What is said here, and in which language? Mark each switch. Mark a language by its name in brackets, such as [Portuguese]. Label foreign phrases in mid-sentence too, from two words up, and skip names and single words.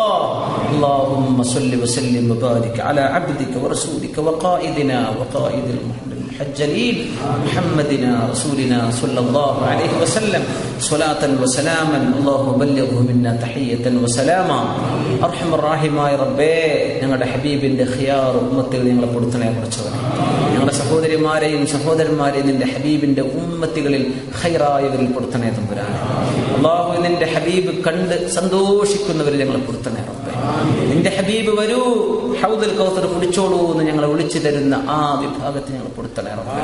[Arabic] اللهم صل وسلم وبارك على عبدك ورسولك وقائدنا وقائد المحجلين محمدنا رسولنا صلى الله عليه وسلم صلاة وسلاما اللهم بلغه منا تحية وسلاما. أرحم الراحمين ربي [Malayalam] ഞങ്ങളുടെ ഹബീബിന്റെ ഖിയാർ ഉമ്മത്തുകൾ ഞങ്ങളെ കൊടുത്തണേ പടച്ചവനെ. ഞങ്ങളുടെ സഹോദരന്മാരെയും നിന്റെ ഹബീബിന്റെ ഉമ്മത്തുകളിൽ ഖൈറായവരിൽ കൊടുത്തണേ തമ്പുരാനെ. അല്ലാഹു നിന്റെ ഹബീബ് കണ്ട് സന്തോഷിക്കുന്നവരിൽ ഞങ്ങളെ കൊടുത്തണേ റബ്ബേ. നിന്റെ ഹബീബ് വരൂ ഹൗദുൽ കൗസർ കുടിച്ചോളൂ എന്ന് ഞങ്ങളെ വിളിച്ചു തരുന്ന ആ വിഭാഗത്തിൽ ഞങ്ങൾ കൊടുത്തണേ റബ്ബേ.